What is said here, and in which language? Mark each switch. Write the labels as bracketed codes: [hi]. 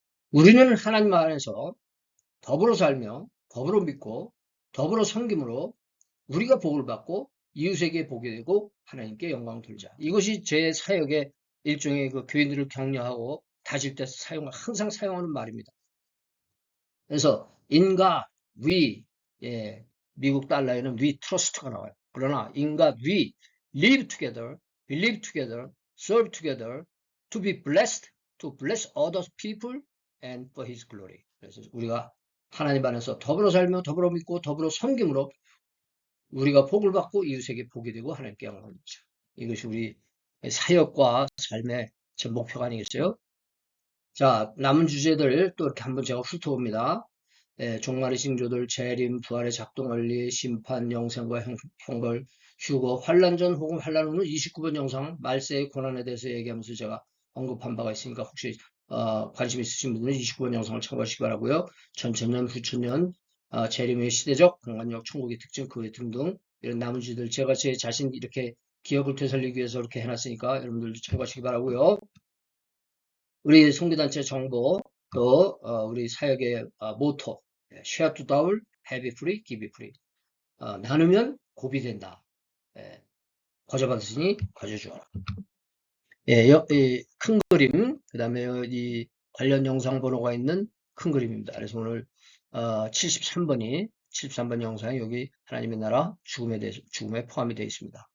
[ko] 우리는 하나님 안에서 더불어 살며, 더불어 믿고, 더불어 섬김으로 우리가 복을 받고 이웃에게 복이 되고 하나님께 영광 돌자. 이것이 제 사역의 일종의 그 교인들을 격려하고 다질 때 항상 사용하는 말입니다. 그래서 인가 we, 예, 미국 달러에는 [en] we trust [ko] 가 나와요. 그러나 인가 [en] we live together, believe together, serve together, to be blessed, to bless other people and for his glory. [ko] 그래서 우리가 하나님 안에서 더불어 살며, 더불어 믿고, 더불어 섬김으로 우리가 복을 받고 이웃에게 복이 되고 하나님께 영광을 돌리자. 이것이 우리 사역과 삶의 전 목표가 아니겠어요? 자, 남은 주제들 또 이렇게 한번 제가 훑어봅니다. 종말의 징조들, 재림, 부활의 작동 원리, 심판, 영생과 형벌, 휴거, 환란 전 혹은 환란 후는 29번 영상, 말세의 고난에 대해서 얘기하면서 제가 언급한 바가 있으니까, 혹시 관심 있으신 분들은 29번 영상을 참고하시기 바라고요. 전천년, 후천년, 재림의 시대적 공간적 천국의 특징 그 등등 이런 나머지들 제가 제 자신 이렇게 기억을 되살리기 위해서 이렇게 해놨으니까 여러분들도 참고하시기 바라고요. 우리 송기단체 정보 또 우리 사역의 모토 [en] Share to Double, Have it Free, Give it Free. [ko] 나누면 곱이 된다. 예, 거저받았으니 거저주어라. 예, 큰 그림, 그 다음에 이 관련 영상 번호가 있는 큰 그림입니다. 그래서 오늘 73번 영상이 여기 하나님의 나라 죽음에 포함이 되어 있습니다.